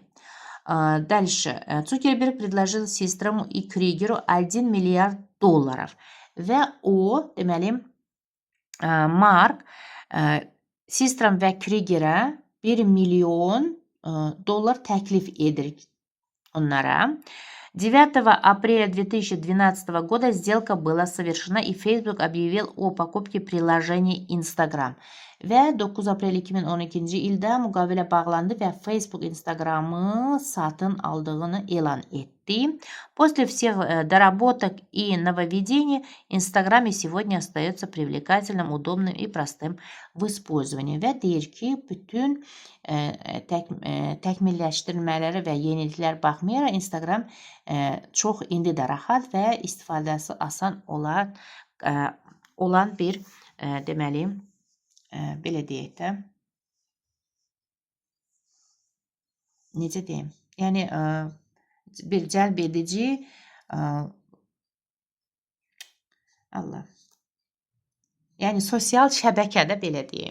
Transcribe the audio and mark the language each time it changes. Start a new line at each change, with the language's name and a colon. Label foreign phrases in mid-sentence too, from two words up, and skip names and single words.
Russian: Дальше. Цукерберг предложил Систраму и Кригеру 1 миллиард долларов.
Azerbaijani: Və o, deməli, Mark Sistram və Krigerə 1 milyon dollar təklif edir onlara.
Russian: 9 апреля 2012 года сделка была совершена и Facebook объявил о покупке приложения Instagram.
Azerbaijani: Ve 9 April 2012 ildə müqavilə bağlandı və Facebook Instagram'ı satın aldığını elan etti.
Russian: После всех доработок и нововведений Instagram и сегодня остается привлекательным, удобным и простым в использовании.
Azerbaijani: Və deyir ki, bütün təkmilləşdirmələri və yeniliklər baxmayaraq Instagram çox indi də rahat və istifadəsi asan olan bir deməli belə deyək də, necə deyim, yəni bir cəlb edici Allah, yəni sosial şəbəkədə belə deyim.